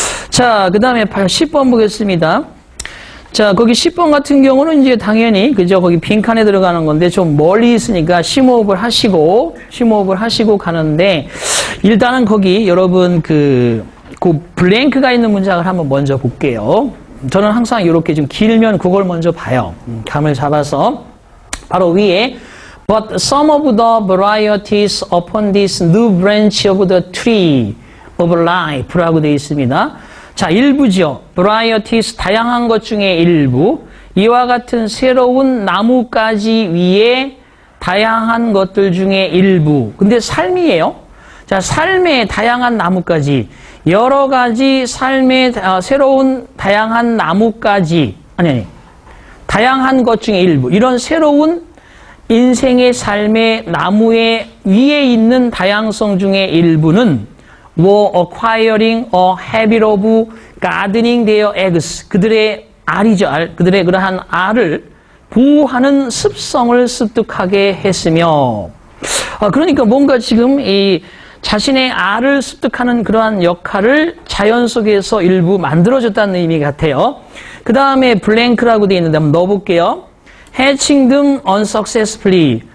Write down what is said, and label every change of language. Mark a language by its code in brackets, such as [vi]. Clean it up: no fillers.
[ko] 자, 그 다음에 10번 보겠습니다. 자, 거기 10번 같은 경우는 이제 당연히, 그죠? 거기 빈칸에 들어가는 건데 좀 멀리 있으니까 심호흡을 하시고 가는데 일단은 거기 여러분 그 블랭크가 있는 문장을 한번 먼저 볼게요. 저는 항상 이렇게 좀 길면 그걸 먼저 봐요. 감을 잡아서 바로 위에 [en] But some of the varieties upon this new branch of the tree of life [ko] 라고 되어 있습니다. 자, 일부죠. varieties 다양한 것 중에 일부. 이와 같은 새로운 나뭇가지 위에 다양한 것들 중에 일부. 근데 삶이에요. 자, 삶의 다양한 나뭇가지, 여러 가지 삶의 새로운 다양한 나뭇가지, 다양한 것 중에 일부, 이런 새로운 인생의 삶의 나무의 위에 있는 다양성 중에 일부는 [en] were acquiring a habit of gardening their eggs. [ko] 그들의 알이죠, 알. 그들의 그러한 알을 보호하는 습성을 습득하게 했으며, 그러니까 뭔가 지금 이 자신의 알을 습득하는 그러한 역할을 자연 속에서 일부 만들어줬다는 의미 같아요. 그 다음에 블랭크라고 되어 있는데 한번 넣어볼게요. [en] hatching them unsuccessfully.